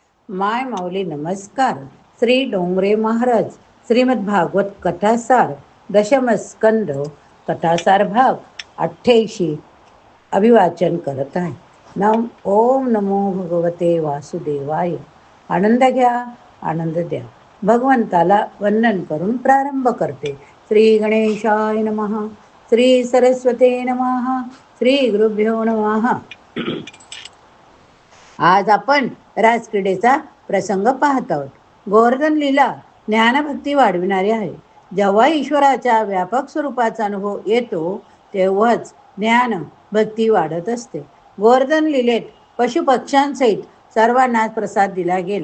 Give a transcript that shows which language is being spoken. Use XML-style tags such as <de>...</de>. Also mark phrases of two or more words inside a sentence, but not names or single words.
<mr>माय माऊली नमस्कार. श्री डोंगरे महाराज श्रीमद भागवत कथासार दशमस्कंद कथासार भाग 88 अभिवाचन करत आहे.</mr> <sa>ओम नमो भगवते वासुदेवाय.</sa> <mr>आनंद घ्या, आनंद द्या. भगवंताला वंदन करून प्रारंभ करते.</mr> <sa>श्री गणेशाय नमः. श्री सरस्वते नमः. श्री गुरुभ्यो नमः.</sa> <mr>आज आपण राजक्रीडेचा प्रसंग पाहत आहोत. गोवर्धन लीला ज्ञानभक्ती वाढविणारी आहे. जेव्हा ईश्वराच्या व्यापक स्वरूपाचा अनुभव येतो तेव्हाच ज्ञान भक्ती वाढत असते. गोवर्धन लीलेत पशुपक्ष्यांसहित सर्वांनाच प्रसाद दिला गेला.</mr>